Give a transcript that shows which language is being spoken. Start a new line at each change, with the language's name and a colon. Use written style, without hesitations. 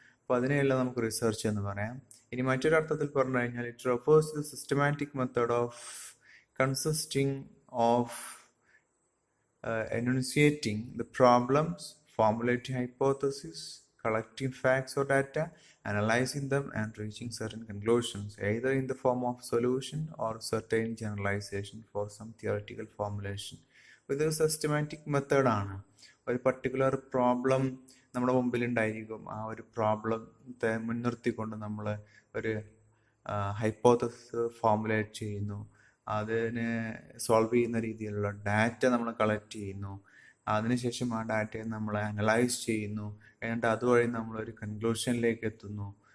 Malayalam: അപ്പോൾ അതിനെയല്ല നമുക്ക് റിസർച്ച് എന്ന് പറയാം. ഇനി മറ്റൊരർത്ഥത്തിൽ പറഞ്ഞു കഴിഞ്ഞാൽ
English: It refers to the systematic method of consisting of enunciating the problems, formulating hypotheses, collecting facts or data, analyzing them and reaching certain conclusions, either in the form of solution or certain generalization for some theoretical formulation.
Malayalam: ഇതൊരു systematic മെത്തേഡാണ്. ഒരു particular problem നമ്മുടെ മുമ്പിലുണ്ടായിരിക്കും. ആ ഒരു പ്രോബ്ലത്തെ മുൻനിർത്തിക്കൊണ്ട് നമ്മൾ ഒരു hypothesis formulate ചെയ്യുന്നു, അതിന് സോൾവ് ചെയ്യുന്ന രീതിയിലുള്ള ഡാറ്റ നമ്മൾ കളക്ട് ചെയ്യുന്നു, അതിനുശേഷം ആ ഡാറ്റയെ നമ്മൾ അനലൈസ് ചെയ്യുന്നു, എന്നിട്ട് അതുവഴി നമ്മളൊരു കൺക്ലൂഷനിലേക്ക് എത്തുന്നു.